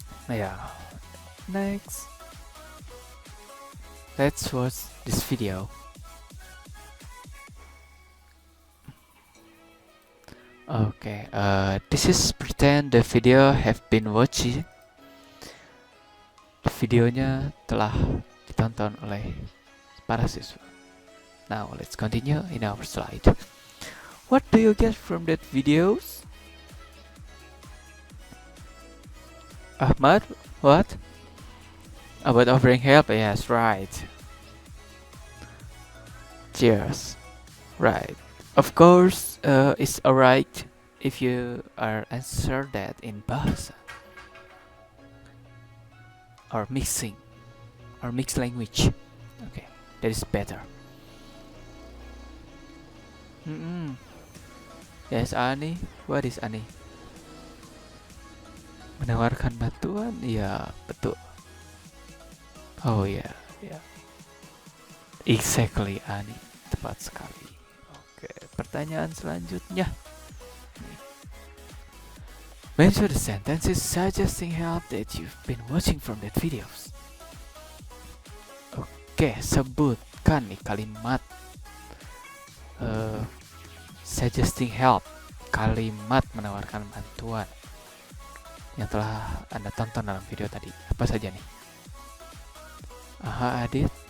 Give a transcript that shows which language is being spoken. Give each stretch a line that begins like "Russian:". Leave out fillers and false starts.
English: Yeah. Next. Let's watch this video. Okay, this is pretend the video have been watching.
Indonesian: Videonya telah ditonton oleh para siswa.
English: Now let's continue in our slide. What do you get from that videos? Ahmad, what? About offering help? Yes, right. Cheers. Right. Of course, it's alright if you are answer that in bahasa or mixing or mixed language. Okay, that is better. Yes, Ani. What is Ani?
Indonesian: Menawarkan bantuan? Ya, betul. Oh ya, ya.
English: Exactly, Ani.
Indonesian: Tepat sekali. Oke, pertanyaan selanjutnya.
English: Mention the sentences suggesting help that you've been watching from that videos.
Indonesian: Oke, sebutkan nih kalimat
English: suggesting help,
Indonesian: kalimat menawarkan bantuan yang telah Anda tonton dalam video tadi. Apa saja nih? Aha, Adit.